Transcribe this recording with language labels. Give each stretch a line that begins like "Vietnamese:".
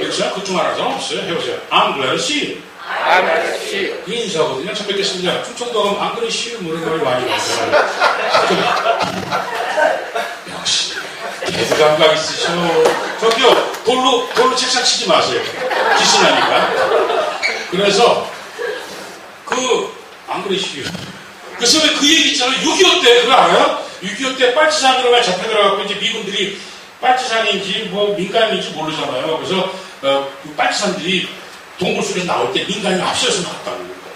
Korean: 그렇죠? 그중 하나 사람 없어요. 해보세요.
English: I'm glad to see you. I'm glad to see you.
Korean: 그게 인사거든요. 참 뵙겠습니다. 충청도 가면
English: I'm glad to see you
Korean: 노래를 많이 하잖아요. 역시 개그 감각 있으셔. 저기요, 돌로 책상 치지 마세요. 기신하니까. 그래서
English: I'm glad to see you.
Korean: 그래서 왜 그 얘기 있잖아요. 6.25 때 그거 알아요? 6.25 때 빨치산으로 잡혀 들어가고 이제 미군들이 빨치산인지 민간인지 모르잖아요. 그래서 그 빨치산들이 동굴 속에서 나올 때 민간인 앞서서 나왔다고.